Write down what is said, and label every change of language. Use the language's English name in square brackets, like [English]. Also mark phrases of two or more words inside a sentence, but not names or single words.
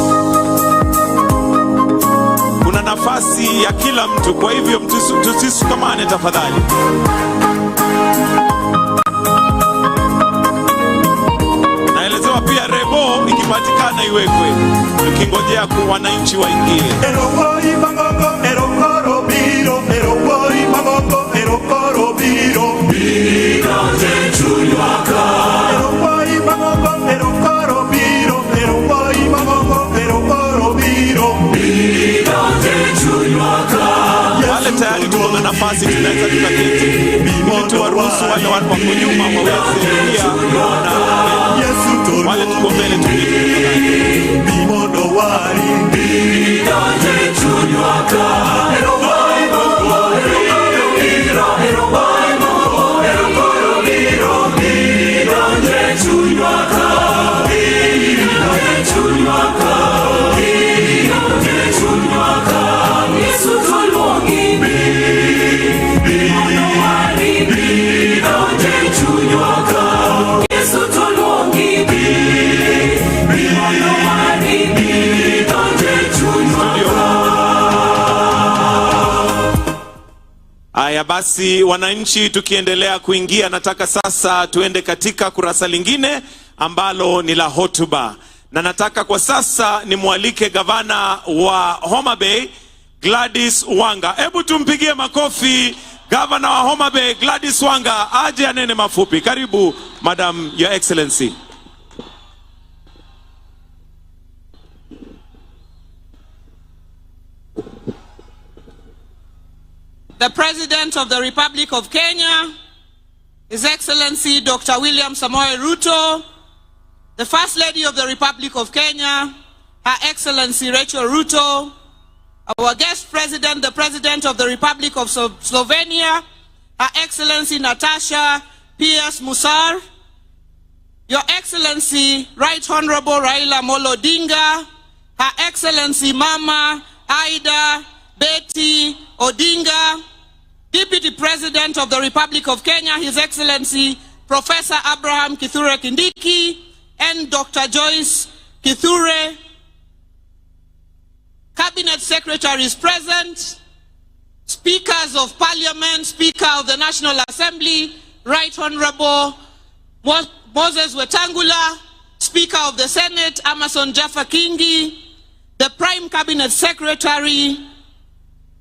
[Swahili] Kuna nafasi ya kila mtu, kwa hivyo tusisukamane tafadhali. Naelezewa pia rebo ikipatikana iwekwe, tukingojea kwa wananchi waingie. [Luo (Kenya and Tanzania)] Erokoi magogo, erokoro biro, erokoi magogo, erokoro biro. Biro jechunyaka. Erokoi magogo, erokoro biro, erokoi magogo, erokoro biro. Biro jechunyaka. [Swahili] Wale tayari tuko na nafasi tunaweza tukaketi. Ili tuwaruhusu wale wako nyuma waweze pia kuona. Wale tuko mbele tukiketi. [Luo (Kenya and Tanzania)] Bimodo wari. Biro jechunyaka. Erokoi magogo, erokoro biro, erokoi magogo, erokoro biro. Biro jechunyaka. Biro jechunyaka. Biro jechunyaka. Yesu tulongi. Bimodo wari. Biro jechunyaka. Yesu tulongi. Bimodo wari. Biro jechunyaka. [Swahili] Haya basi, wananchi tukiendelea kuingia, nataka sasa tuende katika kurasa lingine ambalo ni la hotuba, na nataka kwa sasa nimwalike gavana wa Homabay Gladys Wanga. Hebu tumpigie makofi gavana wa Homabay Gladys Wanga aje anene mafupi. [English] Karibu Madam Your Excellency. The President of the Republic of Kenya, His Excellency Dr. William Samoei Ruto, the First Lady of the Republic of Kenya, Her Excellency Rachel Ruto, our guest President, the President of the Republic of Slovenia, Her Excellency Natasha P.S. Musar, Your Excellency Right Honorable Raila Odinga, Her Excellency Mama Aida Betty Odinga, Deputy President of the Republic of Kenya, His Excellency Professor Abraham Kithure Kindiki, and Dr. Joyce Kithure. Cabinet Secretaries present, Speakers of Parliament, Speaker of the National Assembly, Right Honorable Moses Wetangula, Speaker of the Senate, Amason Jaffa Kingi, the Prime Cabinet Secretary,